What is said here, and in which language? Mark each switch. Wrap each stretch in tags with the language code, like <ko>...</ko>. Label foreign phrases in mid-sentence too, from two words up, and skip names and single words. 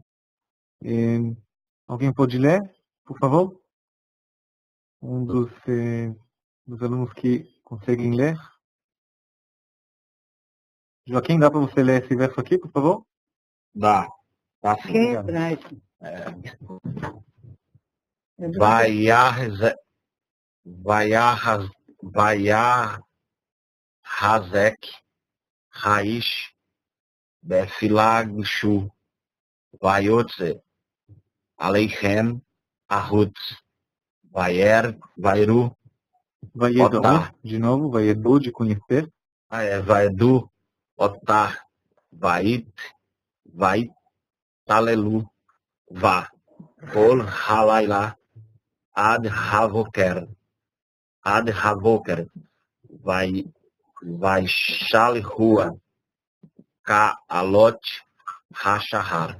<pt>Alguém pode ler, por favor? Um dos alunos que conseguem ler. Joaquim, dá para você ler esse verso aqui, por favor? Dá sim. Quem é Obrigado. hebraico?</pt> <he>ויחזק האיש בפילגשו ויוצא אליהם החוץ וידעו Vaiedu, Otar.</he> <pt>de novo, Vaiedu, de conhecer.</pt> <he>וידעו אותה ויתעללו בה כל הלילה עד הבקר וישלחוה בעלות השחר.</he>